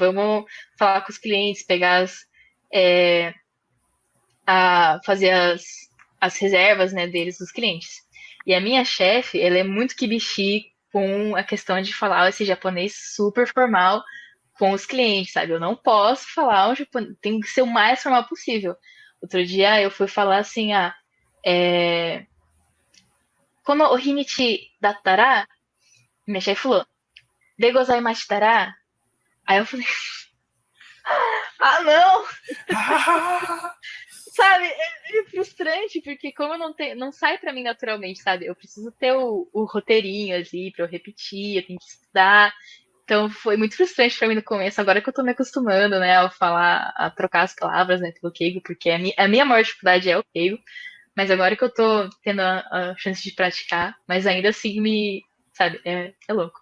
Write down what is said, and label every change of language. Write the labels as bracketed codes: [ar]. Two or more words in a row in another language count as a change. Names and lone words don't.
[pt] Vamos falar com os clientes, é, fazer as reservas, né, deles, dos clientes. E a minha chefe, ela é muito kibishi com a questão de falar esse japonês super formal com os clientes, sabe? Eu não posso falar um japonês, tem que ser o mais formal possível. Outro dia eu fui falar assim, é, [ja] このお日にちだったら, [pt] minha chefe falou, [ja] でございましたら, [pt] aí eu falei, ah não, sabe? É frustrante, porque como eu não sai pra mim naturalmente, sabe? Eu preciso ter o roteirinho ali pra eu repetir, eu tenho que estudar. Então foi muito frustrante pra mim no começo, agora que eu tô me acostumando, né, a falar, a trocar as palavras, né, pelo Keigo, porque a minha maior dificuldade é o Keigo, mas agora que eu tô tendo a chance de praticar, mas ainda assim sabe, é louco.